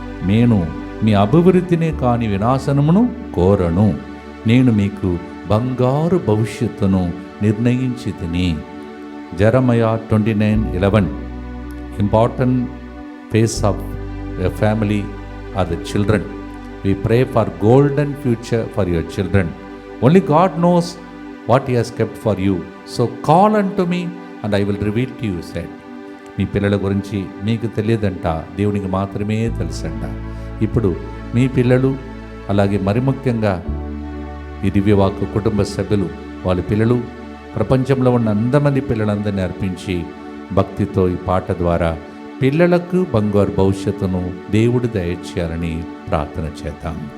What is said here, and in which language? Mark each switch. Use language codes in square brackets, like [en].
[te] నేను మీ అభివృద్ధినే కాని వినాశనమును కోరను. నేను మీకు బంగారు భవిష్యత్తును నిర్ణయించి తిని. [en] Jeremiah 29:11, important face of a family are the children. We pray for golden future for your children. Only God knows what He has kept for you. So call unto me and I will reveal to you, said. [te] మీ పిల్లల గురించి మీకు తెలియదంట, దేవునికి మాత్రమే తెలుసంట. ఇప్పుడు మీ పిల్లలు, అలాగే మరి ముఖ్యంగా ఈ దివ్యవాక్కు కుటుంబ సభ్యులు, వాళ్ళ పిల్లలు, ప్రపంచంలో ఉన్న అందమంది పిల్లలందరినీ అర్పించి భక్తితో ఈ పాట ద్వారా పిల్లలకు బంగారు భవిష్యత్తును దేవుడు దయచేయాలని ప్రార్థన చేద్దాం.